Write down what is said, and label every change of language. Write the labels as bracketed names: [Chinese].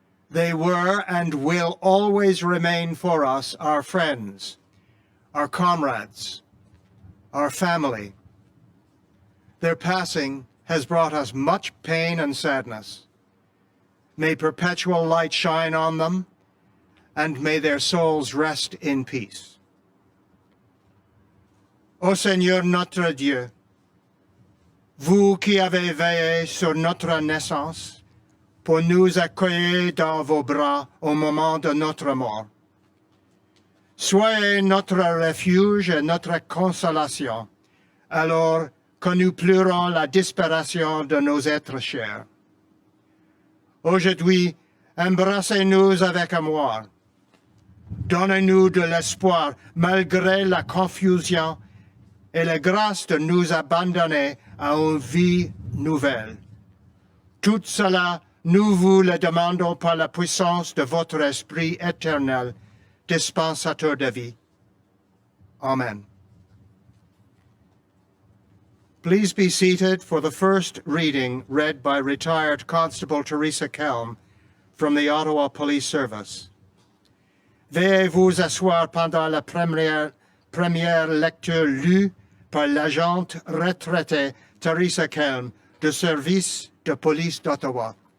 [English] They were and will always remain for us our friends, our comrades, our family. Their passing has brought us much pain and sadness. May perpetual light shine on them, and may their souls rest in peace. [French] Ô Seigneur notre Dieu, vous qui avez veillé sur notre naissance, pour nous accueillir dans vos bras au moment de notre mort, soyez notre refuge et notre consolation, alors que nous pleurons la disparition de nos êtres chers. Aujourd'hui, embrassez-nous avec amour. Donnez-nous de l'espoir malgré la confusion et la grâce de nous abandonner à une vie nouvelle. Tout cela, nous vous le demandons par la puissance de votre Esprit éternel, dispensateur de vie. Amen. [English] Please be seated for the first reading read by retired Constable Teresa Kelm from the Ottawa Police Service. [French] Veuillez vous asseoir pendant la première lecture lue par l'agente retraitée Teresa Kelm du service de police d'Ottawa.